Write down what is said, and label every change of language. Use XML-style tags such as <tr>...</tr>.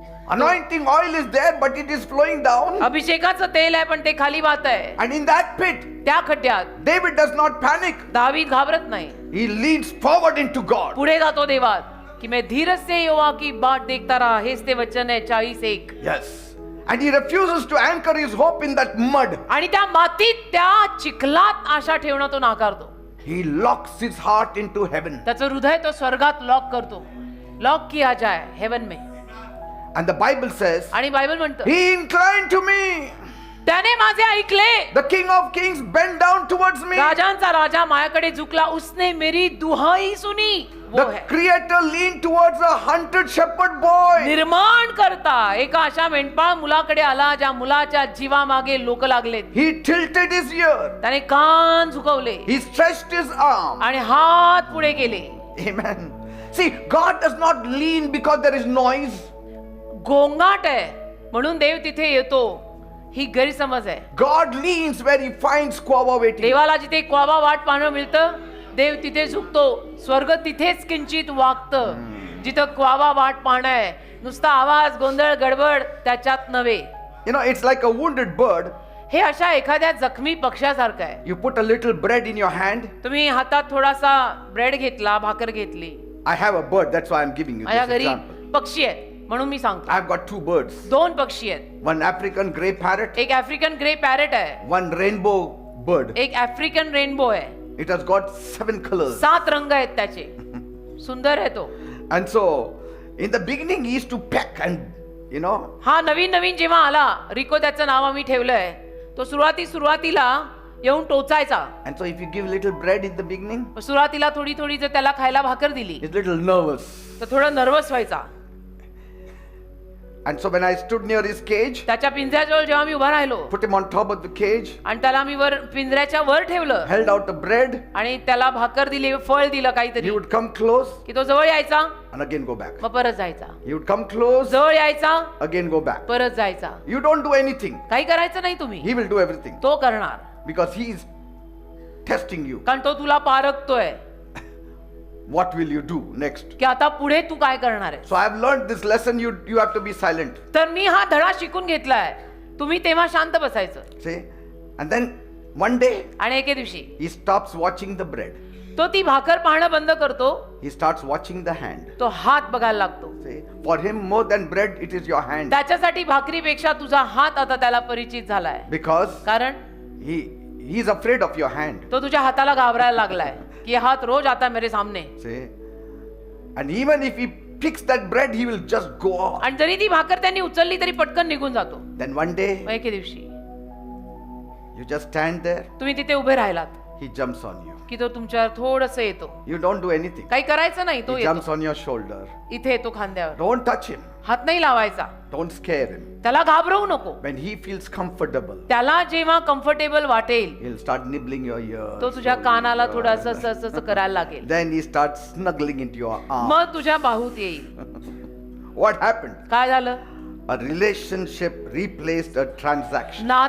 <en>Anointing oil is there, but it is flowing down.</en> <mr>अभिषेकाचं तेल आहे पण ते खाली वाहत आहे.</mr> <en>And in that pit,</en> <mr>त्या खड्ड्यात</mr> <en>David does not panic.</en> <mr>दावीद घाबरत नाही.</mr> <en>He leans forward into God.</en> <mr>पुढे जातो देवात</mr> <hi>की मैं धीरज से यहोवा की बाट देखता रहा.</hi> <mr>हेच ते वचन आहे 40:1.</mr> <en>Yes. And he refuses to anchor his hope in that mud.</en> <mr>आणि त्या मातीत त्या चिखलात आशा ठेवणं तो नाकारतो.</mr> <en>He locks his heart into heaven.</en> <mr>त्याचं हृदय तो स्वर्गात लॉक करतो.</mr> <hi>लॉक किया जाए हेवन में.</hi> <en>And the Bible says,</en> <mr>आणि बायबल म्हणतं</mr> <en>he inclined to me.</en> <mr>त्याने माझे ऐकले.</mr> <en>The King of Kings bent down towards me.</en> <mr>राजांचा राजा माझ्याकडे झुकला.</mr> <hi>उसने मेरी दुहाई सुनी. वो</hi> <en>The</en> <hi>है</hi> <en>Creator leaned towards a hunted shepherd boy.</en> <mr>निर्माण करता एका अशा मेंढपाळ मुलाकडे आला ज्या मुलाच्या जीवामागे लोक लागलेत.</mr> <en>He tilted his ear.</en> <mr>त्याने कान झुकवले</mr> <en>He stretched his arm.</en> <mr>आणि हात पुढे केले.</mr> <en>Amen. See, God does not lean because there is noise.</en> <mr>गोंगाट आहे म्हणून देव तिथे येतो ही गैरसमज आहे.</mr> <en>God leans where he finds quava waiting.</en> <mr>देवाला जिथे क्वावा वाट पाहणं मिळतं देव तिथे झुकतो. स्वर्ग तिथेच किंचित वागतं जिथं क्वावा वाट पाहणं आहे. नुसता आवाज गोंधळ गडबड त्याच्यात नव्हे.</mr> <en>You know, it's like a wounded bird.</en> <mr>हे अशा एखाद्या जखमी पक्ष्यासारखं आहे.</mr> <en>You put a little bread in your hand.</en> <mr>तुम्ही हातात थोडासा ब्रेड घेतला भाकर घेतली.</mr> <en>I have a bird, that's why I'm giving you</en> <mr>माझ्या</mr> <en>this</en> <mr>घरी</mr> <en>example.</en> <mr>पक्षी आहेत म्हणून मी सांगतो.</mr> <en>I've got 2 birds.</en> <mr>2 पक्षी आहेत.</mr> <en>One African grey parrot,</en> <mr>एक आफ्रिकन ग्रे पॅरेट आहे.</mr> <en>one rainbow bird.</en> <mr>एक आफ्रिकन रेनबो आहे.</mr> <en>It has got 7 colors.</en> <mr>7 रंग आहेत त्याचे. सुंदर आहे तो.</mr> <en>And so, in the beginning, he used to peck and, you know,</en> <mr>हा नवीन नवीन जेव्हा आला रिको त्याचं नाव आम्ही ठेवलंय. तो सुरुवातीला येऊन टोचायचा.</mr> <en>and so if you give little bread in the beginning,</en> <mr>सुरुवातीला थोडी थोडी जर त्याला खायला भाकर दिली</mr> <en>he's little nervous.</en> <mr>तर थोडं नर्वस व्हायचा.</mr> <en>And so when I stood near his cage,</en> <mr>त्याच्या पिंजऱ्याजवळ जेव्हा मी उभा राहिलो</mr> <en>put him on top of the cage,</en> <mr>आणि त्याला मी वर पिंजऱ्याच्या वर ठेवलं</mr> <en>held out a bread,</en> <mr>आणि त्याला भाकर दिली फळ दिलं</mr> <en>he</en> <mr>काहीतरी</mr> <en>would come close</en> <mr>की तो जवळ यायचा</mr> <en>and again go back.</en> <mr>मग परत जायचा.</mr> <en>He would come close,</en> <mr>जवळ यायचा</mr> <en>again go back.</en> <mr>परत जायचा.</mr> <en>You don't do anything.</en> <mr>काही करायचं नाही तुम्ही.</mr> <en>He will do everything</en> <mr>तो करणार</mr> <en>because he is testing you.</en> <mr>कारण तो तुला पारखतोय</mr> <en>What will you do next?</en> <mr>की आता पुढे तू काय करणार आहे.</mr> <en>So I have learned this lesson. You have to be silent.</en> <mr>तर मी हा धडा शिकून घेतलाय. तुम्ही तेव्हा शांत बसायचं.</mr> <en>See? And then one day</en> <mr>आणि एके दिवशी</mr> <en>he stops watching the bread.</en> <mr>तो ती भाकर पाहणं बंद करतो.</mr> <en>He starts watching the hand.</en> <mr>तो हात बघायला लागतो.</mr> <en>See? For him more than bread, it is your hand.</en> <mr>त्याच्यासाठी भाकरीपेक्षा तुझा हात आता त्याला परिचित झालाय.</mr> <en>Because</en> <mr>कारण</mr> <en>he is afraid of your hand.</en> <mr>तो तुझ्या हाताला घाबरायला लागलाय की हात रोज आता</mr> <hi>मेरे सामने.</hi> <en>See? And even if he picks that bread, he will just go off.</en> <mr>आणि जरी ती भाकर त्यांनी उचलली तरी पटकन निघून जातो.</mr> <en>Then one day,</en> <mr>मग एके दिवशी</mr> <en>you just stand there.</en> <mr>तुम्ही तिथे उभे राहिलात.</mr> <en>he jumps on you.</en> <mr>की तो तुमच्यावर थोडस येतो,</mr> <en>You don't do anything.</en> <mr>काही करायचं नाही, तो</mr> <en>He</en> <mr>येतो,</mr> <en>jumps on your shoulder.</en> <mr>इथे येतो खांद्यावर,</mr> <en>Don't touch him.</en> <mr>हात नाही लावायचा,</mr> <en>Don't scare him.</en> <mr>त्याला घाबरवू नको.</mr> <en>When he feels comfortable,</en> <mr>त्याला जेव्हा कम्फर्टेबल वाटेल</mr> <en>he'll start nibbling your ears.</en> <mr>तो तुझ्या कानाला थोडस असं करायला लागेल,</mr> <en>Then he starts snuggling into your arm.</en> <mr>मग तुझ्या बाहूत येईल.</mr> <en>What happened?</en> <mr>काय झालं?</mr> <en>A relationship replaced a transaction.</en>